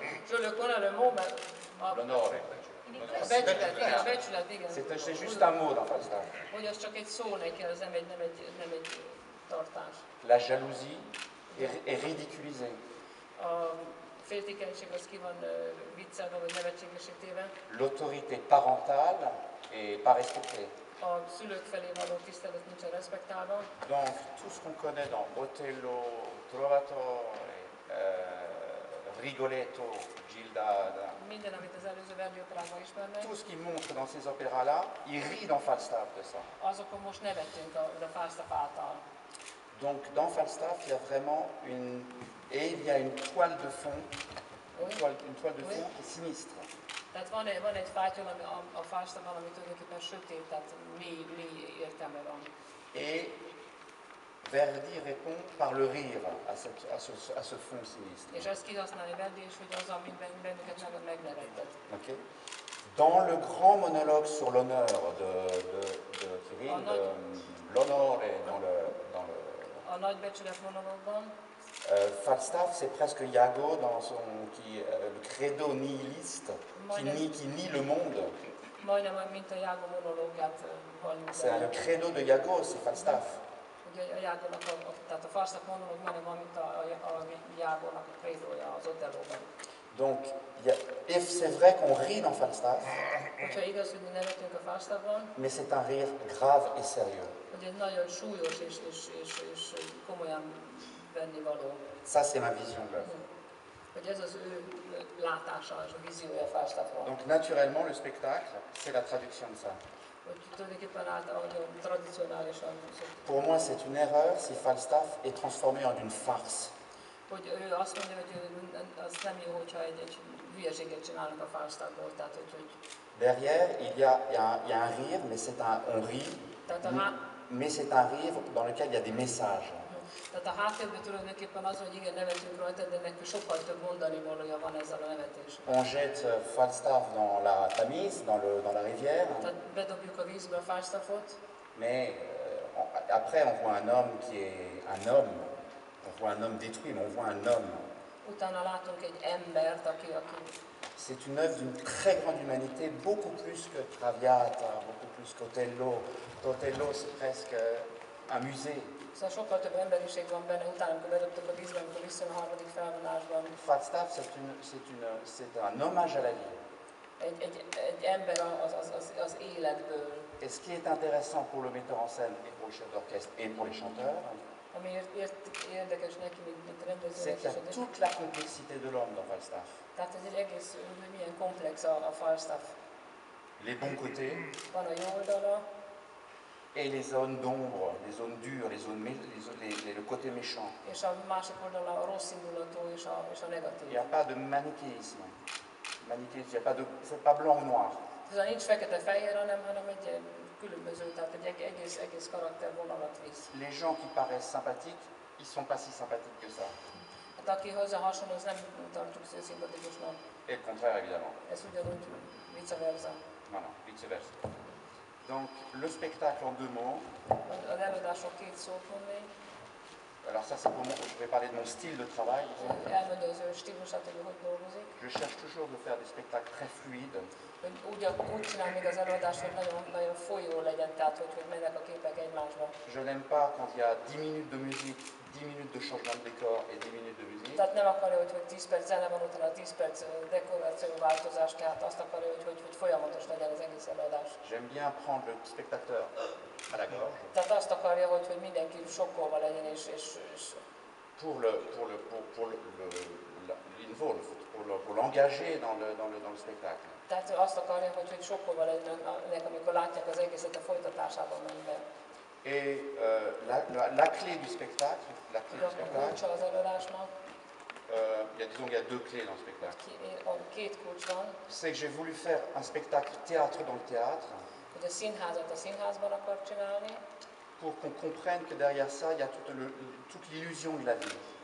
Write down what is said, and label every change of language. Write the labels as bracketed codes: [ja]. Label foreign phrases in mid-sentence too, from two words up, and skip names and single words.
[fr] Je le connais le mot, mais... L'honneur. C'est juste un mot dans Falstaff. [hu] Hogy az csak egy szó neki, az nem egy tartás. [fr] La jalousie est ridiculisée. [hu] A féltékenység az ki van viccelve, vagy nevetségesítéve. [fr] L'autorité parentale est pas respectée. [hu] A szülők felé való tisztelet nincsen respektálva. [fr] Donc, tout ce qu'on connaît dans Otello, Trovatore, Rigoletto, Gilda, [hu] Minden, amit az előző Verdi operában ismernek. [fr] tout ce qu'il montre dans ces opéras-là, il rit dans Falstaff de ça. [hu] Azokon most nevettünk a Falstaff által. [fr] Donc, dans Falstaff, il y a vraiment il y a une toile de fond, une toile de fond qui est sinistre. [hu] Tehát van egy fátyol a Falstaffban, ami tulajdonképpen sötét, tehát mély értelme van. [fr] Et Verdi répond par le rire à ce fond sinistre. [hu] És ezt kihasználja Verdi, és hogy az, ami bennünket megnevettet. Okay. [fr] Dans le grand monologue sur l'honneur de Kirill, l'honneur est dans le [hu] a nagy becsület monológban. [fr] Falstaff, c'est presque Iago dans le credo nihiliste qui nie le monde. [hu] Majdnem, mint a Iago monológiát halljuk. [fr] C'est le credo de Iago, c'est Falstaff. [hu] Ugye a Iagonak, tehát a Falstaff monológ majdnem, mint a Iagonak a credoja, az [fr] Donc, et c'est vrai qu'on rit dans Falstaff, [hu] Hogyha igaz, hogy mi nevetünk a Falstaffban, [fr] mais c'est un rire grave et sérieux. [hu] hogy egy nagyon súlyos és komolyan venni való. [fr] Ça, c'est ma vision de l'œuvre. [hu] Hogy ez az ő látása és a víziója Falstaffról. [fr] Donc, naturellement, le spectacle, c'est la traduction de ça. [hu] Hogy tulajdonképpen ahogy tradicionálisan [fr] Pour moi, c'est une erreur si Falstaff est transformé en une farce. [hu] hogy ő azt mondja, hogy az nem jó, hogyha egy hülyeséget csinálnak a Falstaffból, tehát hogy [fr] Derrière, il y a un rire, mais on rit, mais c'est un rire dans lequel il y a des messages. [hu] Tehát a háttérben tulajdonképpen az, hogy igen, nevetünk rajta, de ennek sokkal több mondani valója van ezzel a nevetéssel. [fr] On jette Falstaff dans la Tamise, dans la rivière. [hu] Tehát bedobjuk a vízbe a Falstaffot. [fr] Mais après, on voit un homme qui est un homme. On voit un homme détruit, mais on voit un homme. [hu] Utána látunk egy embert, aki [fr] c'est une œuvre d'une très grande humanité, beaucoup plus que Traviata, beaucoup plus qu'Othello. Othello, c'est presque un musée. [hu] Szóval sokkal több emberiség van benne, utána, amikor bedobtuk a vízbe, amikor visszajön a harmadik felvonásban. [fr] Falstaff, c'est un hommage à la vie. [hu] Egy ember az életből. [fr] Et ce qui est intéressant pour le metteur en scène et pour le chef d'orchestre et pour les chanteurs, c'est qu'il y a toute la complexité de l'homme dans Falstaff. [hu] Tehát ez egy egész, milyen komplex a Falstaff. [fr] Les bons côtés. [hu] Van a jó oldala. [fr] Et les zones d'ombre, les zones dures, le côté méchant. [hu] És a másik oldala a rossz indulatú és a negatív. [fr] Il n'y a pas de manichéisme. C'est pas blanc ou noir. [hu] Ez nincs fekete-fehér, hanem egy különböző, tehát egy egész karaktervonalat visz. [fr] Les gens qui paraissent sympathiques, ils sont pas si sympathiques que ça. [hu] Hát aki hozzá hasonló, az nem tartjuk szimpatikusnak. [fr] Et le contraire, évidemment. [hu] Ez ugyanúgy [la] vice versa. [fr] Voilà, [la] vice versa. [fr] Donc, le spectacle en deux mots. [hu] Az előadások két szót mondni. [fr] Alors ça, c'est pour moi, je vais parler de mon style de travail. [hu] Elmondja az ő stílusát, hogy dolgozik. [fr] Je cherche toujours de faire des spectacles très fluides. [hu] Úgy csinál még az előadást, hogy nagyon folyó legyen, tehát hogy mennek a képek egymásba. [fr] Je n'aime pas quand il y a 10 minutes de musique, 10 minutes de changement de décor et 10 minutes de musique. [hu] Tehát nem akarja, hogy 10 perc zene van, utána 10 perc dekoráció változás, tehát azt akarja, hogy folyamatos legyen az egész előadás. [fr] J'aime bien prendre le spectateur à la gorge. [hu] Tehát azt akarja, hogy mindenki sokkolva legyen és [fr] pour l'engager dans le spectacle. [hu] Tehát azt akarja, hogy sokkolva legyenek, amikor látják az egészet a folytatásában megy be. [fr] Et la clé du spectacle, il y a deux clés dans le spectacle. C'est que j'ai voulu faire un spectacle théâtre dans le théâtre. Pour qu'on comprenne que derrière ça, il y a toute l'illusion de la vie.